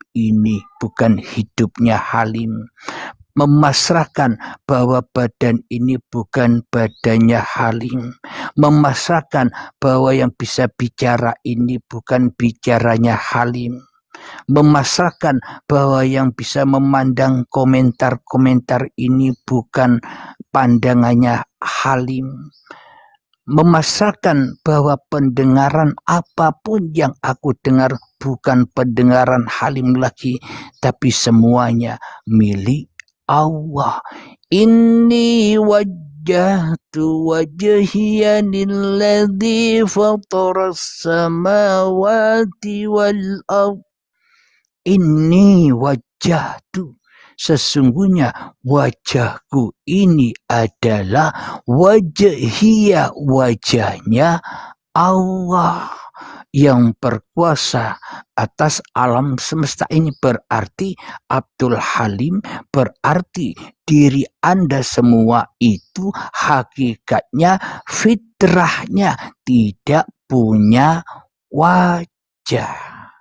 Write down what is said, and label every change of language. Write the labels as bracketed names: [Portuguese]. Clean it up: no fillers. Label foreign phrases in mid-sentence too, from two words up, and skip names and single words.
[Indonesian] ini bukan hidupnya Halim, memasrahkan bahwa badan ini bukan badannya Halim, memasrahkan bahwa yang bisa bicara ini bukan bicaranya Halim, memasrahkan bahwa yang bisa memandang komentar-komentar ini bukan pandangannya Halim, memasrahkan bahwa pendengaran apapun yang aku dengar bukan pendengaran Halim lagi, tapi semuanya milik Allah. [Arabic] إني وجهت وجهي للذي فطر السماوات والأرض. إني وجهت, [Indonesian] sesungguhnya wajahku ini adalah wajhiyah, wajahnya Allah yang berkuasa atas alam semesta ini. Berarti Abdul Halim, berarti diri Anda semua itu hakikatnya, fitrahnya tidak punya wajah.